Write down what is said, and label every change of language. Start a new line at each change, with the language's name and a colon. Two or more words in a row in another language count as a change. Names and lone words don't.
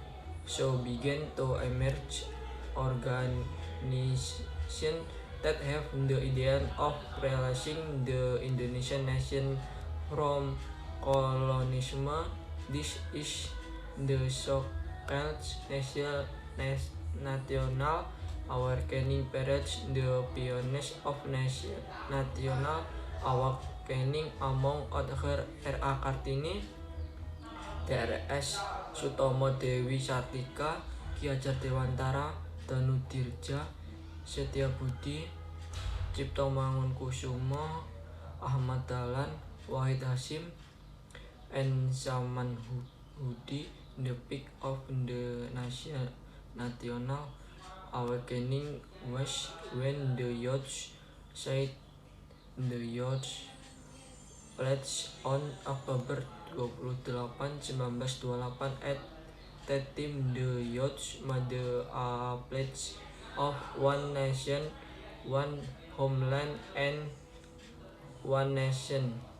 English: So began to emerge nations that have the idea of releasing the Indonesian nation from colonialism. This is the so-called national awakening period, the pioneers of national awakening among other R.A. Kartini, Drs. Sutomo Dewi Sartika, Ki Hajar Dewantara, Danudirja Setiabudi, Cipto Mangunkusumo, Ahmad Dahlan, Wahid Hasyim, and Samanhudi. The peak of the national awakening was when the youth said the youth pledge on Oktober 28, 1928 at that time the youth made a pledge of one nation, one homeland, and one nation.